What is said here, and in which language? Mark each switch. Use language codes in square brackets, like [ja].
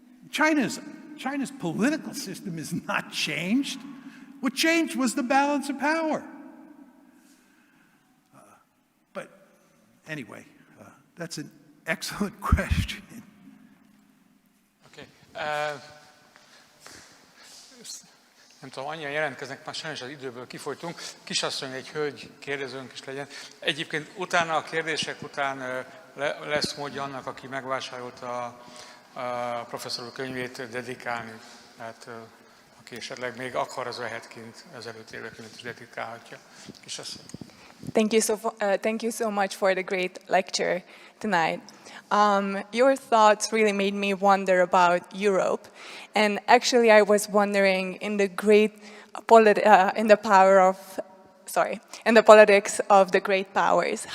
[en] China's political system is not changed. What changed was the balance of power. But anyway, that's an excellent question. Okay. [hu] Nem tudom, annyian jelentkeznek, már sajnos az időből kifolytunk. Kisasszony, egy hölgy kérdezőnk is legyen. Egyébként utána, a kérdések után lesz módja annak, aki megvásárolta a professzor úr könyvét dedikálni. Tehát aki esetleg még akar, az vehet kint az előtérbe könyvet is dedikálhatja. Kisasszony. [en] Thank you so much for the great lecture tonight. Your thoughts really made me wonder about Europe, and actually I was wondering in the politics of the great powers.